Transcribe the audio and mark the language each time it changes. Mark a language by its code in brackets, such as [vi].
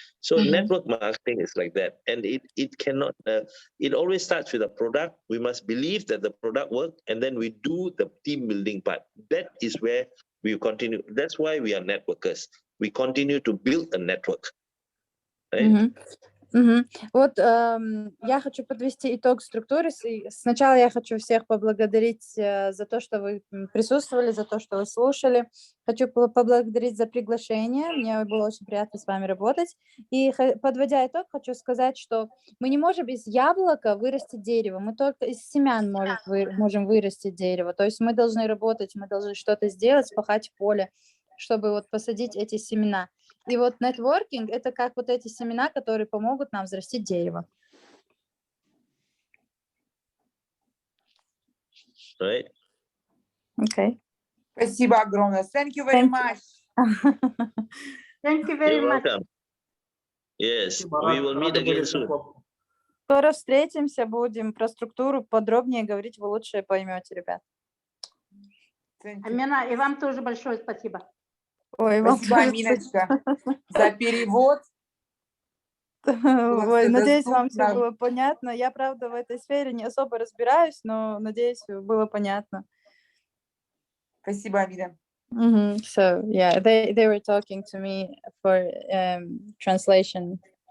[en] So network marketing is like that. And it cannot, it always starts with a product. We must believe that the product works, and then we do the team building part. That is where we continue. That's why we are networkers. We continue to build a network, right? [ru] Вот я хочу подвести итог структуры. Сначала я хочу всех поблагодарить за то, что вы присутствовали, за то, что вы слушали. Хочу поблагодарить за приглашение. Мне было очень приятно с вами работать. И подводя итог, хочу сказать, что мы не можем из яблока вырастить дерево. Мы только из семян можем вырастить дерево. То есть мы должны работать, мы должны что-то сделать, спахать поле, чтобы вот посадить эти семена. И вот нетворкинг – это как вот эти семена, которые помогут нам взрастить дерево. [en] Right. Okay. [ru] Спасибо огромное. [en] Thank you very much. Thank you very You're much. welcome. Yes, we will meet again soon. [ru] Скоро встретимся, будем про структуру подробнее говорить, вы лучше поймете, ребят. Амина, и вам тоже большое спасибо. Ой, вам Спасибо, Аминочка, за перевод. Ой, надеюсь, вам все было понятно. Я, правда, в этой сфере не особо разбираюсь, но, надеюсь, было понятно. Спасибо, Амина. [en] So, yeah, they were talking to me for translation.